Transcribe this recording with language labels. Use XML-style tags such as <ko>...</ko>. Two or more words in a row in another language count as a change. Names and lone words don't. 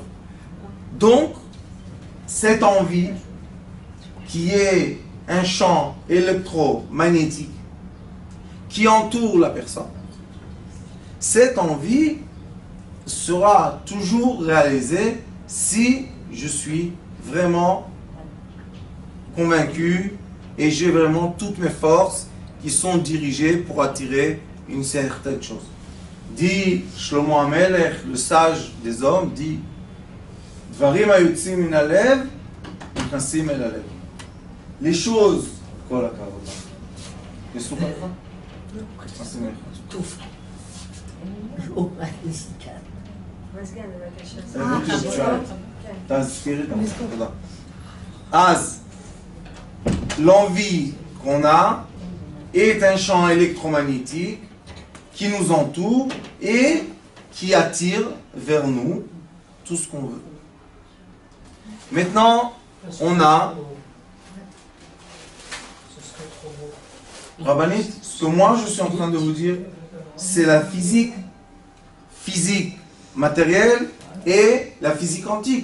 <fr>Donc, cette envie qui est un champ électromagnétique qui entoure la personne, cette envie sera toujours réalisée si je suis vraiment convaincu et j'ai vraiment toutes mes forces qui sont dirigées pour attirer une certaine chose. Dit Shlomo Amelech, le sage des hommes, dit</fr> <he>דברים היוצאים מן הלב, נכנסים אל הלב.</he> <fr>Les choses,</fr> <he>כל הכבוד. מסוכן לך? נשים לך. טוב. לא, מזגן. מזגן, בבקשה. הבאתי אה, שואלת. כן. תזכירי את זה. תודה. אז,</he> <fr>l'envie qu'on a est un champ électromagnétique qui nous entoure et qui attire vers nous tout ce qu'on veut. Maintenant, on a, Rabbanit, ce que moi je suis en train de vous dire, c'est la physique matérielle et la physique quantique.</fr>